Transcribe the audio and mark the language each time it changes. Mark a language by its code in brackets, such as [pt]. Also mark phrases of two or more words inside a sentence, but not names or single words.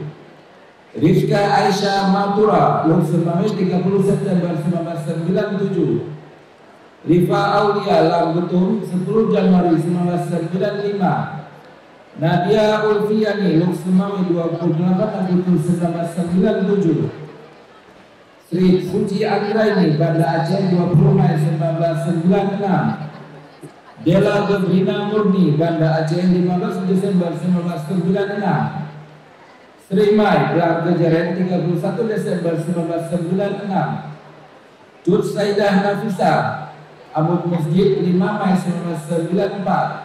[id] Rizka Aisyah Matura, Luk Semawe, 30 September 1997. Rifa Aulia Lambetung, 10 Januari 1995. Nadia Ulfiani, Luk Semawe, 28 Agustus 1997. Sri Suci Anggraini, Banda Aceh, 20 Mei 1996. Dela Gebrina Murni, Banda Aceh, 15 Desember 1996. Sri Mai Belang Kejeren, 31 Desember 1996. Cut Saidah Nafisa, Amud Masjid, 5 Mei 1994.